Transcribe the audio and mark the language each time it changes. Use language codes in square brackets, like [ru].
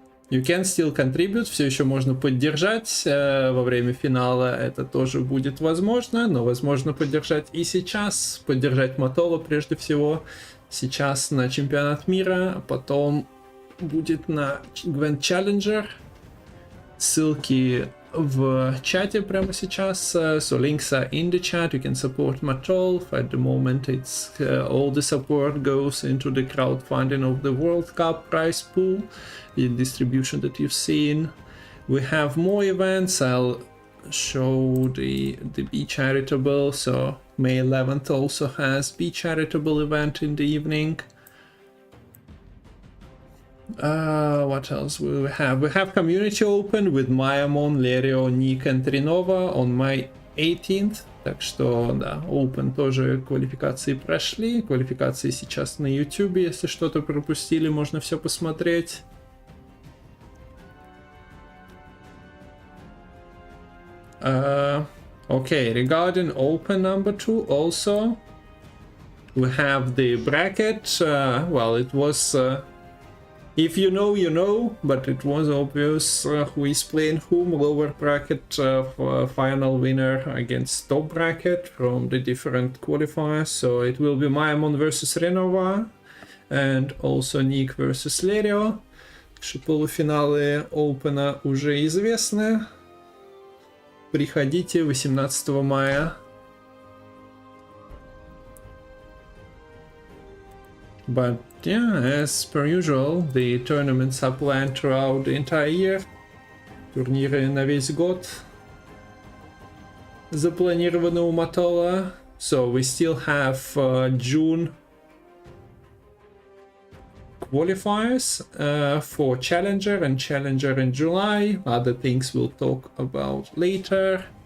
[en] You can still contribute, [ru] все еще можно поддержать во время финала, это тоже будет возможно, но возможно поддержать и сейчас, поддержать Матола прежде всего, сейчас на чемпионат мира, а потом будет на Gwent Challenger. Ссылки в чате прямо сейчас. [en] So links are in the chat. You can support Matolf. At the moment, it's all the support goes into the crowdfunding of the World Cup prize pool, the distribution that you've seen. We have more events. I'll show the Be Charitable. So May 11th also has Be Charitable event in the evening. What else will we have? We have Community Open with Mayamon, Lerio, Nick and Trinova on May 18th. [ru] Так что, да, Open тоже квалификации прошли. Квалификации сейчас на YouTube. Если что-то пропустили, можно все посмотреть. [en] Okay, regarding open number 2 also, we have the bracket. Well, it was, if you know, you know, but it was obvious who is playing whom. Lower bracket for final winner against top bracket from the different qualifiers. So it will be Maimon versus Renova and also Nick versus Lerio. [ru] Полуфиналы Опена уже известны. Приходите 18 мая. [en] But yeah, as per usual, the tournaments are planned throughout the entire year. [ru] Турниры на весь год запланированы у Матола. [en] So we still have June qualifiers for Challenger and Challenger in July. Other things we'll talk about later.